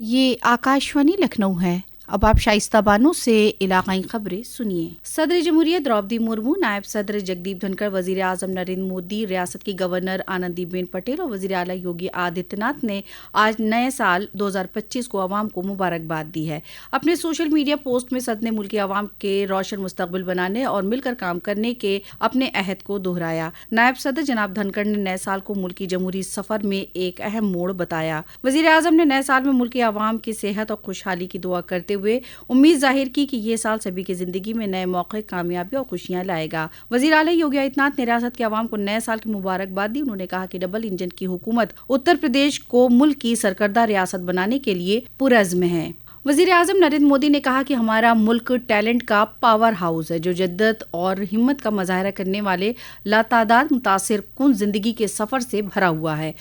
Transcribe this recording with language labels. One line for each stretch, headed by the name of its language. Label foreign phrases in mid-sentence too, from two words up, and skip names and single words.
Urdu: یہ آکاشوانی لکھنؤ ہے۔ اب آپ شائستہ بانو سے علاقائی خبریں سنیے۔ صدر جمہوریہ دروپدی مرمو، نائب صدر جگدیپ دھنکڑ، وزیر اعظم نریندر مودی، ریاست کی گورنر آنندی بین پٹیل اور وزیر اعلیٰ یوگی آدتیہ ناتھ نے آج نئے سال 2025 کو عوام کو مبارکباد دی ہے۔ اپنے
English: social media
Urdu: پوسٹ میں صدر نے ملکی عوام کے روشن مستقبل بنانے اور مل کر کام کرنے کے اپنے عہد کو دہرایا۔ نائب صدر جناب دھنکڑ نے نئے سال کو ملکی جمہوری سفر میں ایک اہم موڑ بتایا۔ وزیر اعظم نے نئے سال میں ملکی عوام کی صحت اور خوشحالی کی دعا کرتے ہوئے امید ظاہر کی کہ یہ سال سبھی کی زندگی میں نئے موقع، کامیابی اور خوشیاں لائے گا۔ وزیر اعلیٰ یوگی آدتیہ ناتھ نے ریاست کے عوام کو نئے سال کی مبارکباد دی۔ انہوں نے کہا کہ
English: double engine
Urdu: کی حکومت اتر پردیش کو ملک کی سرکردہ ریاست بنانے کے لیے پرعزم ہے۔ وزیر اعظم نریندر مودی نے کہا کہ ہمارا ملک ٹیلنٹ کا
English: power house
Urdu: ہے جو جدت اور ہمت کا مظاہرہ کرنے والے لاتعداد متاثر کن زندگی کے سفر سے بھرا ہوا ہے۔